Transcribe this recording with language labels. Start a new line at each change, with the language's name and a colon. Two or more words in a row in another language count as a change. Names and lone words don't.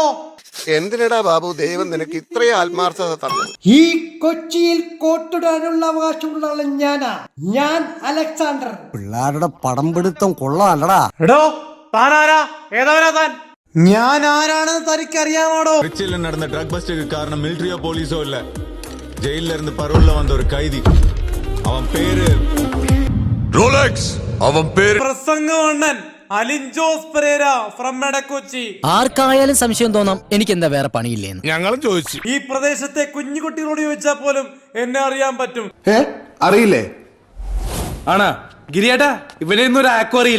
Malayalam: എന്തിനടാ ബാബു ദൈവം നിനക്ക് ഇത്രയും ആത്മാർത്ഥത തന്നത്? ഈ കൊച്ചിയിൽ കോട്ടിടാനുള്ള അവകാശമുള്ള ഞാനാ. ഞാൻ അലക്സാണ്ടർ. പിള്ളേരുടെ പടം പിടുത്തം കൊള്ളാല്ലടാ. എടോ താൻ ആരാ? ഏതവനാ താൻ? ഞാൻ ആരാണെന്ന് തനിക്കറിയാമോടോ?
Tamil: திருச்சியில் நடந்த ட்ரக் பஸ்டுக்கு காரணம் மிலிட்டரியோ போலீஸோ இல்ல, ஜெயில இருந்து பரோல்ல வந்த ஒரு கைதி. அவன் பேரு ரோலக்ஸ். அவன் பேரு
Malayalam: പ്രസംഗവണ്ണൻ അലിൻ ജോസ് പെരേര ഫ്രം എടക്കൊച്ചി. ആർക്കായാലും സംശയം തോന്നാം എനിക്ക് എന്താ വേറെ പണിയില്ലേന്ന്. ഞങ്ങളും ചോദിച്ചു. ഈ പ്രദേശത്തെ കുഞ്ഞുകുട്ടികളോട് ചോദിച്ചാൽ പോലും എന്നെ അറിയാൻ പറ്റും. അറിയില്ലേ? ആണ് ഗിരിയേട്ടാ, ഇവനെയൊന്നും ഒരു ആക്കും അറിയില്ല.